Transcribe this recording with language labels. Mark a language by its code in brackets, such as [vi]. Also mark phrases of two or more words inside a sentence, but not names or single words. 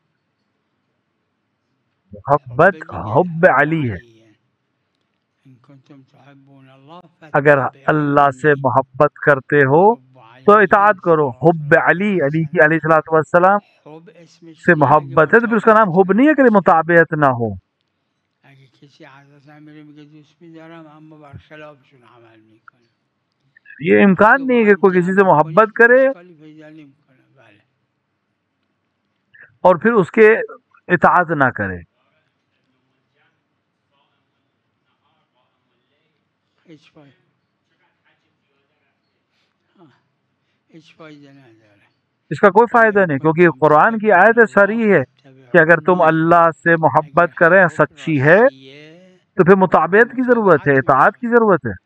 [ur] محبت حب علی ہے۔ [ar] ان کنتم تحبون اللہ [ur] اگر اللہ سے محبت کرتے ہو تو اطاعت کرو۔ حب علی، علی کی [ar] علیہ الصلوۃ والسلام [fa] حب اسمش [ur] سے محبت ہے تو پھر اس کا نام حب نہیں ہے کہ مطابعت نہ ہو۔ [fa] اگه کسی حضرت میره میگه دوست می‌دارم اما برخلافشون عمل میکنه [ur] یہ امکان نہیں ہے کہ کوئی کسی سے محبت کرے [fa] اشکالی پیدا نمیکنه. بله [ur] اور پھر اس کے اطاعت نہ کرے۔ [fa] هیچ فایده هیچ فایده نداره. [ur] اس کا کوئی فائدہ نہیں، کیونکہ قرآن کی آیت صریح ہے کہ اگر تم اللہ سے محبت کریں سچی ہے تو پھر مطابعت کی ضرورت ہے، اطاعت کی ضرورت ہے۔